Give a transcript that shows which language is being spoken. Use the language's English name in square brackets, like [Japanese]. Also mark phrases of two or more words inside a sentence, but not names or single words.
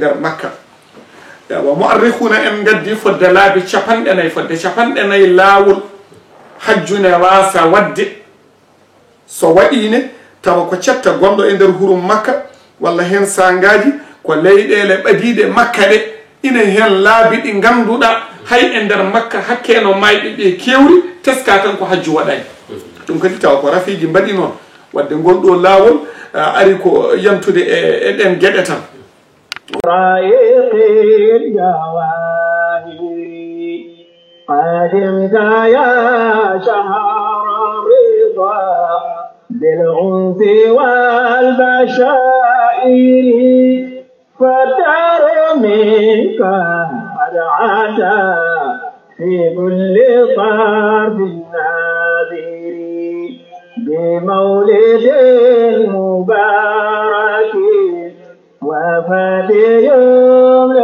[Fula] nder makka wa mu'arrikhuna en gaddi fodde laabi capanɗe nayyi fodde capanɗe nayyi laawol hajjune wasa wadde so waɗine tawa ko cetta gonɗo e nder hurum makka walla hen sangaji ko leyɗele ɓadiɗe makka ɗe ina hen laabi ɗi ganduɗa hay e nder makka hakkeno mayɓe ɓe kewri teska tan ko hajju waɗani ɗum kadi tawa ko rafiji mbaɗi noon wadde gonɗo laawol ari ko yantude e ɗen gueɗe tan [Arabic] قدمت يا شهر الرضا بالعنف والبشائر فالدار منك قد عدا في كل طرف الناظر بمولد مبارك وفتي